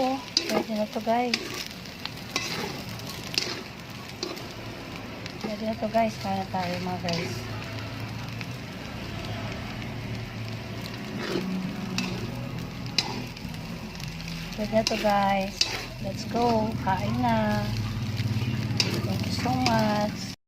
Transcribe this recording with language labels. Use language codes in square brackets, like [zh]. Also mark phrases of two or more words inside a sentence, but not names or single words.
[tl] Pwede na to guys. Pwede na to guys, kaya tayo mga guys. Pwede na to guys. [en] Let's go. [tl] Kain na. [en] Thank you so much.